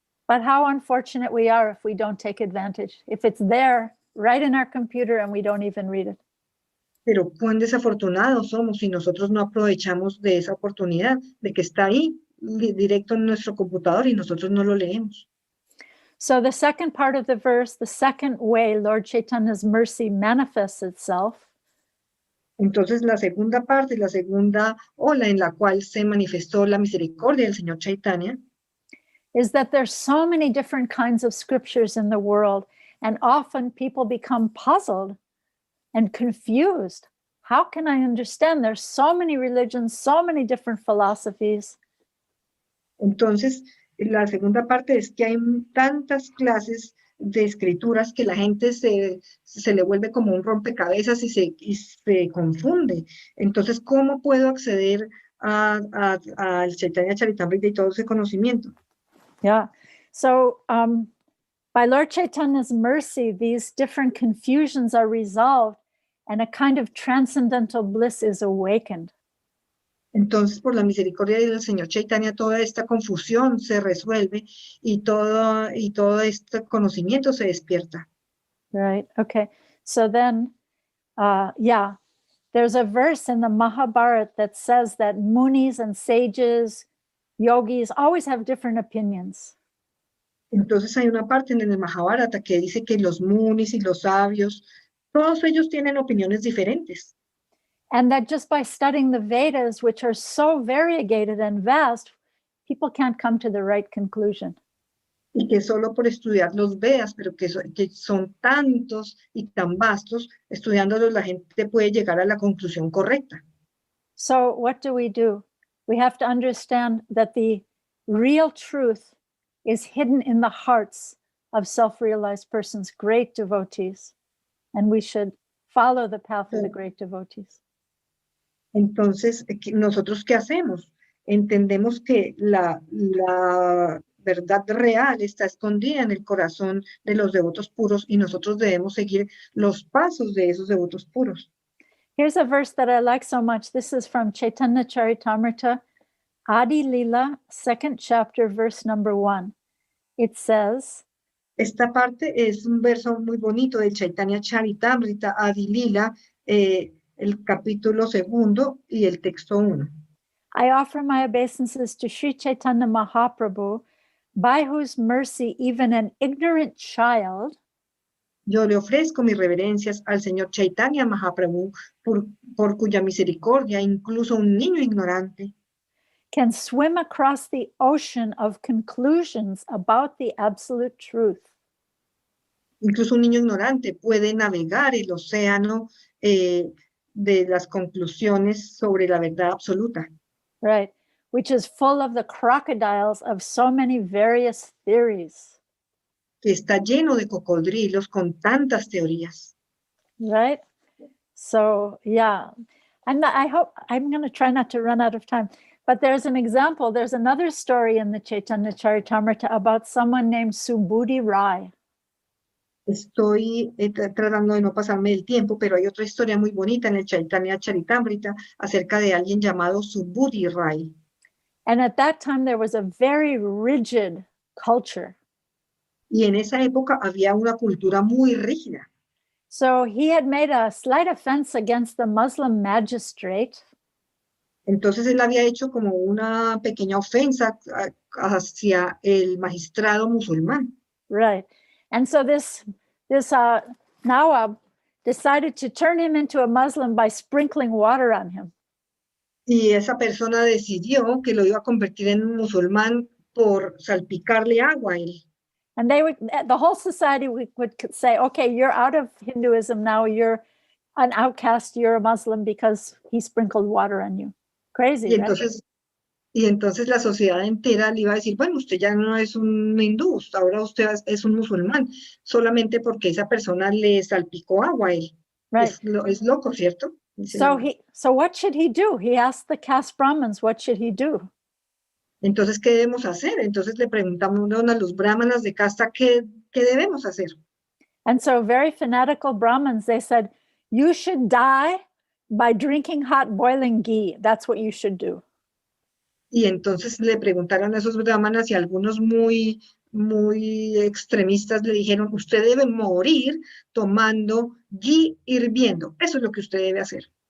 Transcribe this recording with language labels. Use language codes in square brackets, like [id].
[en] But how unfortunate we are if we don't take advantage, if it's there right in our computer and we don't even read it. [es] Pero cuán desafortunados somos si nosotros no aprovechamos de esa oportunidad, de que está ahí directo en nuestro computador y nosotros no lo leemos. [en] So the second part of the verse, the second way Lord Chaitanya's mercy manifests itself, [es] entonces la segunda parte, la segunda ola en la cual se manifestó la misericordia del Señor Chaitanya, [en] is that there's so many different kinds of scriptures in the world, and often people become puzzled and confused. How can I understand? There's so many religions, so many different philosophies. [es] Entonces, la segunda parte es que hay tantas clases de escrituras que la gente se le vuelve como un rompecabezas y se confunde. Entonces, ¿cómo puedo acceder al Chaitanya Charitamrita y todo ese conocimiento? [en] Yeah. So by Lord Chaitanya's mercy, these different confusions are resolved and a kind of transcendental bliss is awakened. [es] Entonces, por la misericordia del Señor Chaitanya, toda esta confusión se resuelve y todo este conocimiento se despierta. [en] Right. Okay. So then, yeah, there's a verse in the Mahabharata that says that munis and sages, yogis always have different opinions. [es] Entonces hay una parte en el Mahabharata que dice que los munis y los sabios, todos ellos tienen opiniones diferentes. [en] And that just by studying the Vedas, which are so variegated and vast, people can't come to the right conclusion. [es] Y que solo por estudiar los Vedas, pero que son tantos y tan vastos, estudiándolos la gente puede llegar a la conclusión correcta. [en] So what do? We have to understand that the real truth is hidden in the hearts of self-realized persons, great devotees, and we should follow the path of the great devotees. [es] Entonces, ¿nosotros qué hacemos? Entendemos que la verdad real está escondida en el corazón de los devotos puros y nosotros debemos seguir los pasos de esos devotos puros. [en] Here's a verse that I like so much. This is from Chaitanya Charitamrita, Adi Lila, 2nd chapter, verse number 1. It says, [es] Esta parte es un verso muy bonito del Chaitanya Charitamrita Adi Lila, el capítulo 2 y el texto 1. [en] I offer my obeisances to Sri Chaitanya Mahaprabhu, by whose mercy even an ignorant child [es] Yo le ofrezco mis reverencias al Señor Chaitanya Mahaprabhu, por cuya misericordia incluso un niño ignorante [en] can swim across the ocean of conclusions about the absolute truth. [es] Incluso un niño ignorante puede navegar el océano de las conclusiones sobre la verdad absoluta, [en] Right, which is full of the crocodiles of so many various theories. [es] que está lleno de cocodrilos con tantas teorías. [en] Right? So, yeah. I hope I'm going to try not to run out of time. But there's an example. There's another story in the Chaitanya Charitamrita about someone named Subudhi Rai. [es] Estoy tratando de no pasarme del tiempo, pero hay otra historia muy bonita en el Chaitanya Charitamrita acerca de alguien llamado Subudhi Rai. [en] And at that time, there was a very rigid culture. [es] Y en esa época había una cultura muy rígida. [en] So he had made a slight offense against the Muslim magistrate. [es] Entonces él había hecho como una pequeña ofensa hacia el magistrado musulmán. [en] Right. And so this Nawab decided to turn him into a Muslim by sprinkling water on him. [es] Y esa persona decidió que lo iba a convertir en un musulmán por salpicarle agua a él. [en] And the whole society would say, okay, you're out of Hinduism now, you're an outcast, you're a Muslim because he sprinkled water on you. Crazy, [es] Y entonces la sociedad entera le iba a decir, bueno, usted ya no es un hindú, ahora usted es un musulmán, solamente porque esa persona le salpicó agua a él. [en] Right. [es] Es loco, ¿cierto? [en] So what should he do? He asked the caste Brahmins, what should he do? [es] Entonces, ¿qué debemos hacer? Entonces le preguntamos a los brahmanas de casta, ¿qué debemos hacer? [en] And so very fanatical Brahmins, they said, you should die by drinking hot boiling ghee. That's what you should do. [es] Y entonces le preguntaron a esos brahmanas y algunos muy extremistas le dijeron, usted debe morir tomando ghee hirviendo. Eso es lo que usted debe hacer.